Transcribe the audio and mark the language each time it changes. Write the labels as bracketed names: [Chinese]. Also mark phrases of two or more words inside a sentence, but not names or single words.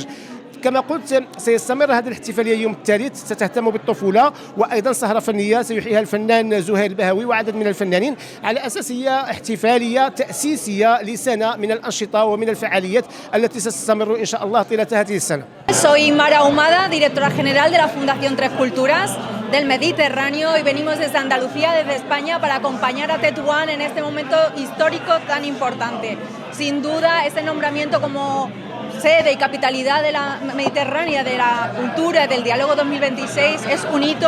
[Arabic] كما قلت سيستمر هذه الاحتفاليه اليوم الثالث، ستهتم بالطفوله، وايضا سهره فنيه سيحييها الفنان زهير البهوي وعدد من الفنانين، على اساس هي احتفاليه تاسيسيه لسنه من الانشطه ومن الفعاليات التي ستستمر ان شاء الله طيله هذه السنه. [Spanish] Soy Mara Ahumada, directora general de la Fundación Tres Culturas del Mediterráneo, y venimos desde Andalucía, desde España, para acompañar a Tetuán en este momento histórico tan importante. Sin duda, este nombramiento como sede y capitalidad de la Mediterránea, de la cultura, del diálogo 2026, es un hito